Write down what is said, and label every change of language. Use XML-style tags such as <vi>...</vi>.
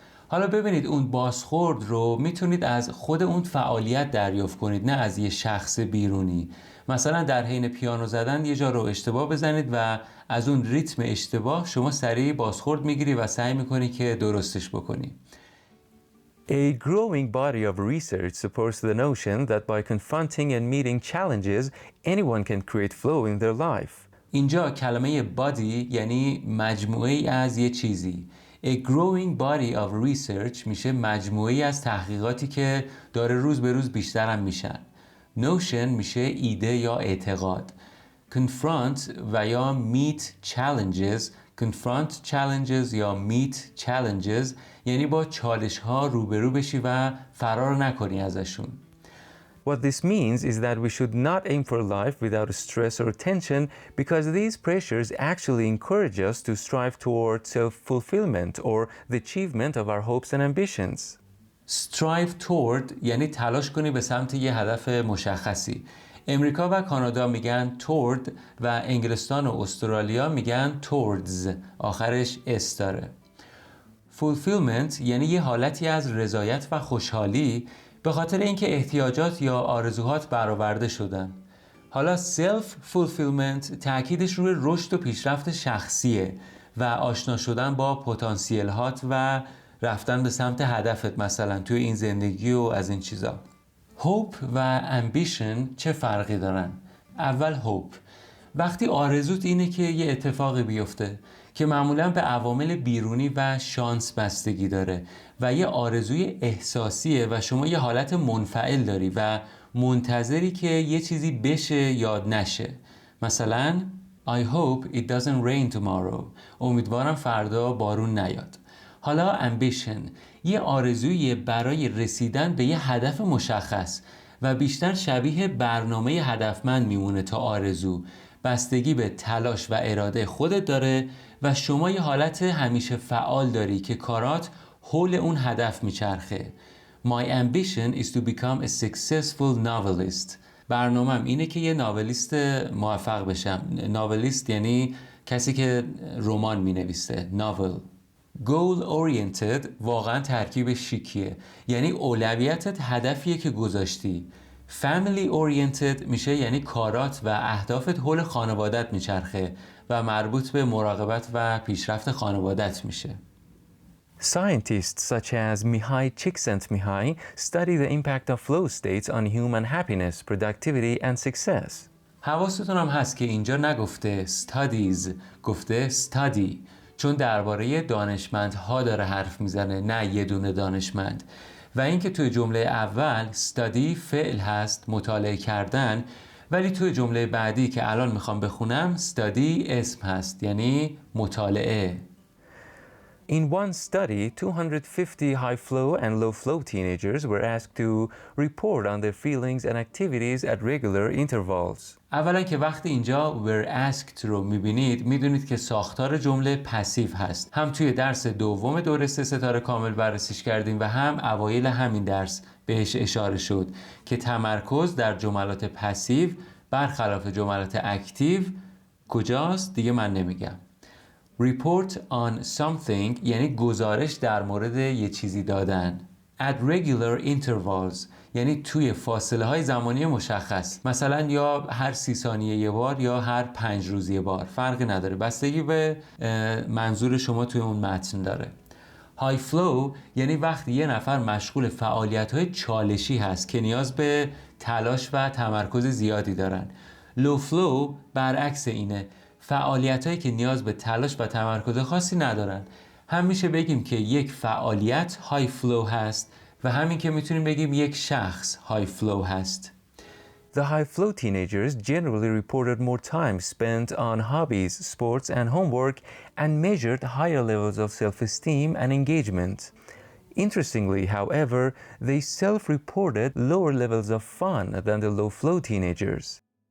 <fa>حالا ببینید اون بازخورد رو میتونید از خود اون فعالیت دریافت کنید، نه از یه شخص بیرونی. مثلا در حین پیانو زدن یه جا رو اشتباه بزنید و از اون ریتم اشتباه شما سریع بازخورد میگیری و سعی میکنی که درستش بکنی.</fa> <en>A growing body of research supports the notion that by confronting and meeting challenges, anyone can create flow in their life.</en> <fa>اینجا کلمه body یعنی مجموعه ای از یه چیزی.</fa> <en>A growing body of research</en> <fa>میشه مجموعه ای از تحقیقاتی که داره روز به روز بیشتر هم میشن. Notion میشه ایده یا اعتقاد.</fa> <en>Confront</en> <fa>و یا</fa> <en>meet challenges. Confront challenges</en> <fa>یا</fa> <en>meet challenges</en> <fa>یعنی با چالش ها روبرو بشی و فرار نکنی ازشون.</fa> <en>What this means is that we should not aim for life without stress or tension because these pressures actually encourage us to strive toward self-fulfillment or the achievement of our hopes and ambitions. Strive toward</en> <fa>یعنی تلاش کنی به سمت یه هدف مشخصی. امریکا و کانادا میگن toward و انگلستان و استرالیا میگن towards، آخرش اس داره. Fulfillment یعنی یه حالتی از رضایت و خوشحالی به خاطر اینکه احتیاجات یا آرزوهات برآورده شدن. حالا self fulfillment تأکیدش روی رشد و پیشرفت شخصیه و آشنا شدن با پتانسیل هات و رفتن به سمت هدفت مثلا توی این زندگی و از این چیزا. hope و ambition چه فرقی دارن؟ اول hope وقتی آرزوت اینه که یه اتفاقی بیفته که معمولا به عوامل بیرونی و شانس بستگی داره و یه آرزوی احساسیه و شما یه حالت منفعل داری و منتظری که یه چیزی بشه یا نشه. مثلا</fa> <en>I hope it doesn't rain tomorrow.</en> <fa>امیدوارم فردا بارون نیاد. حالا ambition یه آرزویه برای رسیدن به یه هدف مشخص و بیشتر شبیه برنامه هدفمند میمونه تا آرزو. بستگی به تلاش و اراده خودت داره و شما یه حالت همیشه فعال داری که کارات حول اون هدف میچرخه.</fa> <en>My ambition is to become a successful novelist.</en> <fa>برنامه‌م اینه که یه ناولیست موفق بشم. ناولیست یعنی کسی که رمان می‌نویسه، ناول. goal oriented واقعا ترکیب شیکیه، یعنی اولویتت هدفیه که گذاشتی. family oriented میشه یعنی کارات و اهدافت حول خانوادت میچرخه و مربوط به مراقبت و پیشرفت خانوادت میشه.</fa> <en>Scientists such as Mihai Csikszentmihalyi study the impact of flow states on human happiness, productivity and success.</en> <fa>حواستون هم هست که اینجا نگفته studies، گفته study، چون درباره دانشمندها داره حرف میزنه، نه یه دونه دانشمند. و اینکه توی جمله اول study فعل هست، مطالعه کردن، ولی توی جمله بعدی که الان میخوام بخونم study اسم هست، یعنی مطالعه.</fa> <en>In one study, 250 high-flow and low-flow teenagers were asked to report on their feelings and activities at regular intervals.</en> <fa>اولا که وقتی اینجا</fa> <en>were asked</en> <fa>رو میبینید میدونید که ساختار جمله پسیو هست. هم توی درس دوم دوره 3 ستاره کامل بررسیش کردیم و هم اوایل همین درس بهش اشاره شد که تمرکز در جملات پسیو برخلاف جملات اکتیو کجاست دیگه من نمیگم.</fa> <en>report on something</en> <fa>یعنی گزارش در مورد یه چیزی دادن.</fa> <en>at regular intervals</en> <fa>یعنی توی فاصله های زمانی مشخص، مثلا یا هر 30 ثانیه یه بار یا هر 5 روز یه بار، فرقی نداره، بستگی به منظور شما توی اون متن داره. های فلو یعنی وقتی یه نفر مشغول فعالیت های چالشی هست که نیاز به تلاش و تمرکز زیادی دارن. لو فلو برعکس اینه، فعالیت هایی که نیاز به تلاش و تمرکز خاصی ندارن. هم میشه بگیم که یک فعالیت های فلو هست و همین که میتونیم بگیم یک شخص های فلو هست.</fa> <en>The high-flow teenagers generally reported more time spent on hobbies, sports, and homework and measured higher levels of self-esteem and engagement. Interestingly, however, they self-reported lower levels of fun than the low-flow teenagers.</en>